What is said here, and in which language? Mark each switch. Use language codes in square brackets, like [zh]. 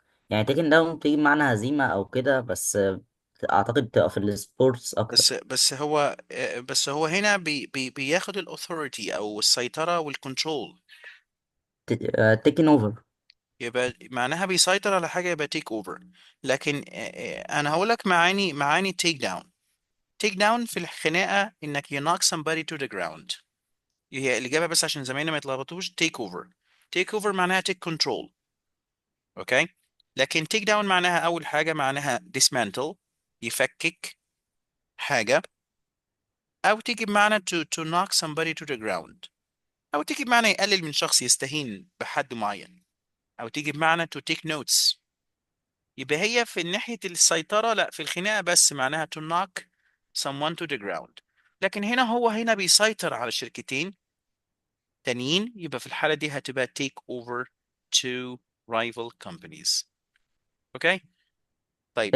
[ar] يعني taken down بتيجي بمعنى هزيمة أو كده، بس أعتقد بتبقى في السبورتس أكتر. بس هو هنا بياخد الاثوريتي او السيطرة والكنترول. [en] taken over. [ar] يبقى معناها بيسيطر على حاجة، يبقى تيك اوفر. لكن انا هقول لك معاني تيك داون. تيك داون في الخناقة انك [en] you knock somebody to the ground. [ar] هي الإجابة بس عشان زمايلنا ما يتلخبطوش. تيك اوفر. تيك اوفر معناها تيك كنترول. اوكي. لكن تيك داون معناها اول حاجة معناها dismantle، يفكك حاجة. او تيجي بمعنى [en] to knock somebody to the ground. [ar] او تيجي بمعنى يقلل من شخص، يستهين بحد معين. او تيجي بمعنى [en] to take notes. [ar] يبقى هي في ناحية السيطرة لا، في الخناقة بس معناها [en] to knock someone to the ground. [ar] لكن هنا بيسيطر على شركتين تانيين، يبقى في الحالة دي هتبقى [en] take over two rival companies. [ar] اوكي. طيب.